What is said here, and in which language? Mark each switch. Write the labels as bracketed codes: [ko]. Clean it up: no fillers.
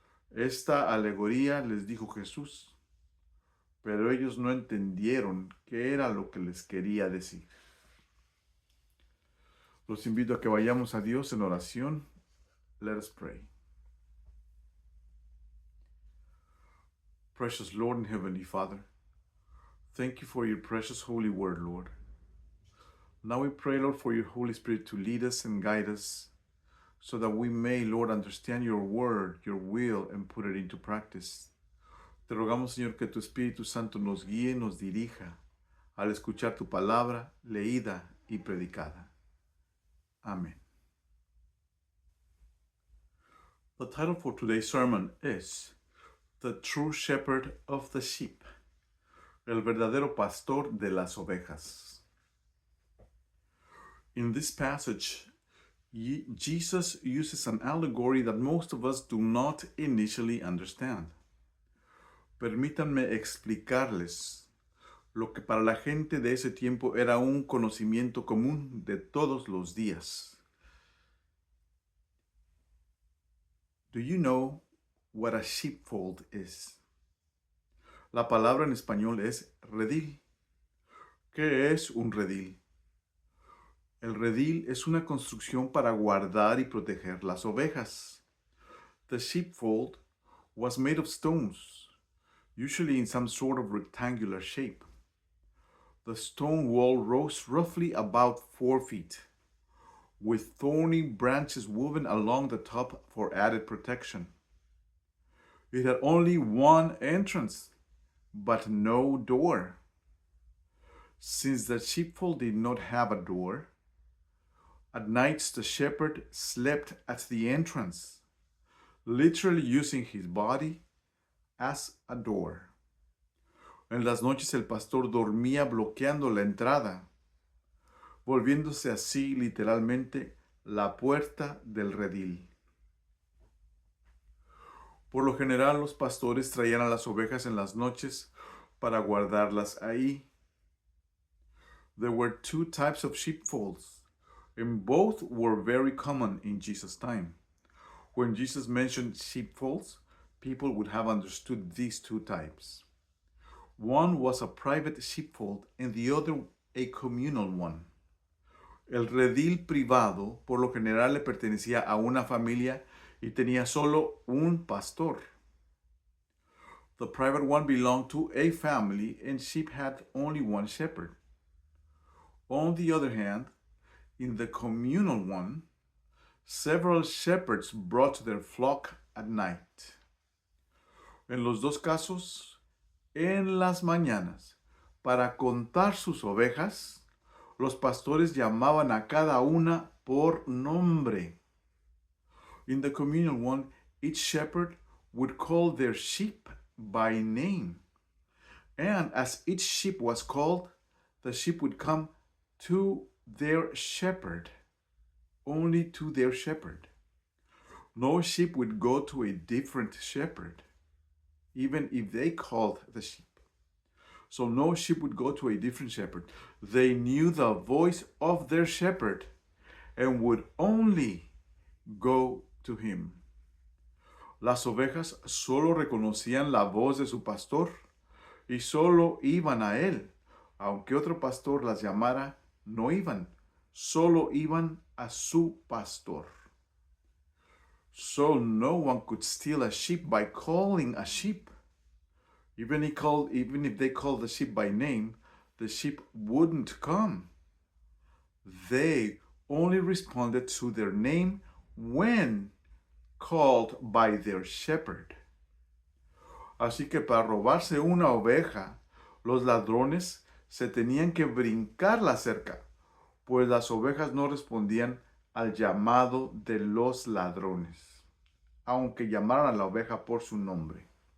[es] Esta alegoría les dijo Jesús, pero ellos no entendieron qué era lo que les quería decir. Los invito a que vayamos a Dios en oración. [en] Let us pray. Precious Lord and Heavenly Father, thank you for your precious holy word, Lord. Now we pray, Lord, for your Holy Spirit to lead us and guide us so that we may, Lord, understand your word, your will, and put it into practice. [es] Te rogamos, Señor, que tu Espíritu Santo nos guíe, nos dirija al escuchar tu palabra leída y predicada. Amén. [en] The title for today's sermon is the true shepherd of the sheep, [es] el verdadero pastor de las ovejas. [en] In this passage, Jesus uses an allegory that most of us do not initially understand. [es] Permítanme explicarles lo que para la gente de ese tiempo era un conocimiento común de todos los días. [en] Do you know what a sheepfold is? [es] La palabra en español es redil. ¿Qué es un redil? El redil es una construcción para guardar y proteger las ovejas. [en] The sheepfold was made of stones, usually in some sort of rectangular shape. The stone wall rose roughly about 4 feet, with thorny branches woven along the top for added protection. It had only one entrance, but no door. Since the sheepfold did not have a door, at nights the shepherd slept at the entrance, literally using his body as a door. [es] En las noches el pastor dormía bloqueando la entrada, volviéndose así literalmente la puerta del redil. Por lo general, los pastores traían a las ovejas en las noches para guardarlas ahí. [en] There were 2 types of sheepfolds, and both were very common in Jesus' time. When Jesus mentioned sheepfolds, people would have understood these 2 types. One was a private sheepfold and the other a communal one. [es] El redil privado por lo general le pertenecía a una familia y tenía solo un pastor. [en] The private one belonged to a family and sheep had only one shepherd. On the other hand, in the communal one, several shepherds brought their flock at night. [es] En los dos casos, en las mañanas, para contar sus ovejas, los pastores llamaban a cada una por nombre. [en] In the communal one, each shepherd would call their sheep by name. And as each sheep was called, the sheep would come to their shepherd, only to their shepherd. No sheep would go to a different shepherd, even if they called the sheep. So no sheep would go to a different shepherd. They knew the voice of their shepherd and would only go to him. [es] Las ovejas solo reconocían la voz de su pastor y solo iban a él. Aunque otro pastor las llamara, no iban. Solo iban a su pastor. [en] So no one could steal a sheep by calling a sheep. Even if they called the sheep by name, the sheep wouldn't come. They only responded to their name when called by their shepherd. [es] Así que para robarse una oveja, los ladrones se tenían que brincar la cerca, pues las ovejas no respondían al llamado de los ladrones, aunque llamaran a la oveja por su nombre.